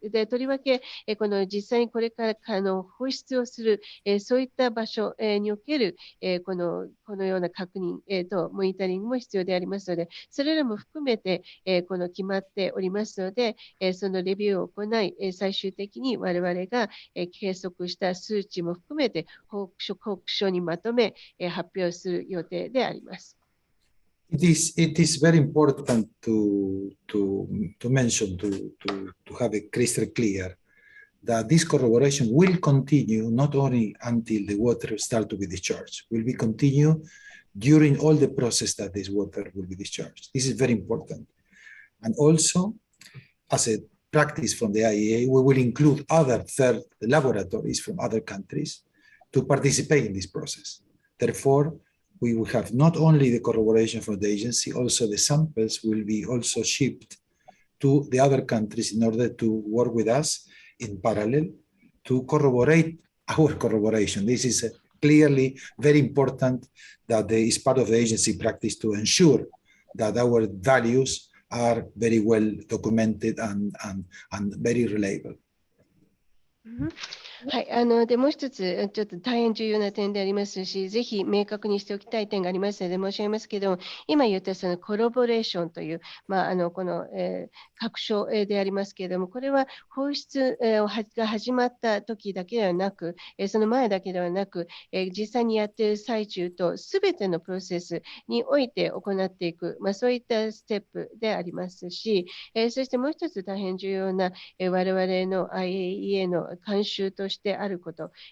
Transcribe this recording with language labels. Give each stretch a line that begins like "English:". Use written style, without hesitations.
Japanese: で、とりわけこの実際にこれから放出をするそういった場所におけるこのような確認とモニタリングも必要でありますので、それらも含めてこの決まっておりますので、そのレビューを行い、最終的に我々が計測した数値も含めて報告書にまとめ発表する予定であります。
English: It is very important to mention, to have it crystal clear that this corroboration will continue not only until the water starts to be discharged, will be continue during all the process that this water will be discharged. This is very important. And also, as a practice from the IAEA, we will include other third laboratories from other countries to participate in this process. Therefore, we will have not only the corroboration from the agency, also the samples will be also shipped to the other countries in order to work with us in parallel to corroborate our corroboration. This is clearly very important that is part of the agency practice to ensure that our values are very well documented and very reliable.
Japanese: はい、でもう一つ、ちょっと大変重要な点でありますし、ぜひ明確にしておきたい点がありますので申し上げますけれども、今言ったそのコラボレーションという、この、確証でありますけれども、これは放出が始まった時だけではなく、その前だけではなく、実際にやっている最中とすべてのプロセスにおいて行っていく、そういったステップでありますし、そしてもう一つ大変重要な我々の IAEA の慣習としてあること、